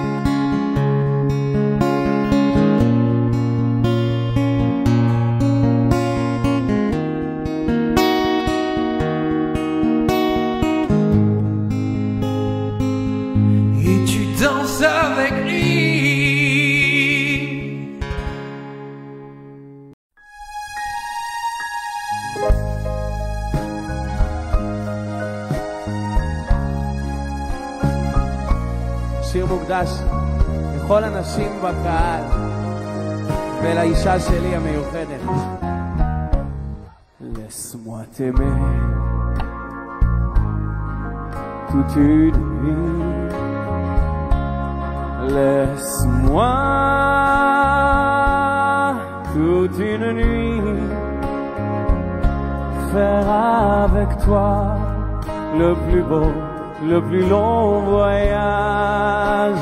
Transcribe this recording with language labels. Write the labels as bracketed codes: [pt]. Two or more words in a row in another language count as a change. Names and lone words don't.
[fr] Et tu danses avec lui. [he] שיר מוקדש לכל הנשים בקהל ולאישה שלי המיוחדת. [fr] Laisse-moi t'aimer toute une vie. Laisse-moi toute une nuit faire avec toi le plus beau, le plus long voyage.